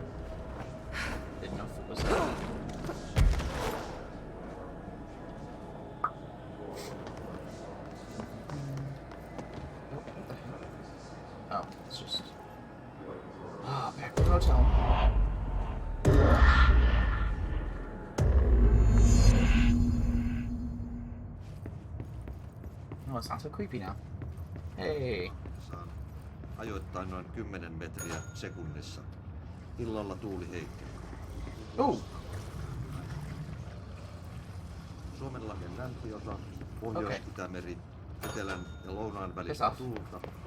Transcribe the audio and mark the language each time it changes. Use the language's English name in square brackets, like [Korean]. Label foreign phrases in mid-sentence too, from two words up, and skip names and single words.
[English] Didn't know if it was... Oh, what the heck? Oh, it's just... Ah, back to the hotel. Oh, it's not so creepy now. Hey. [Finnish] Saan ajoittain noin 10 metriä sekunnissa. Illalla tuuli heikkeni. [English] Oh. [Finnish] Suomenlahden läntiosa, Pohjois-Itämeri, etelän ja lounaan välistä tuulta.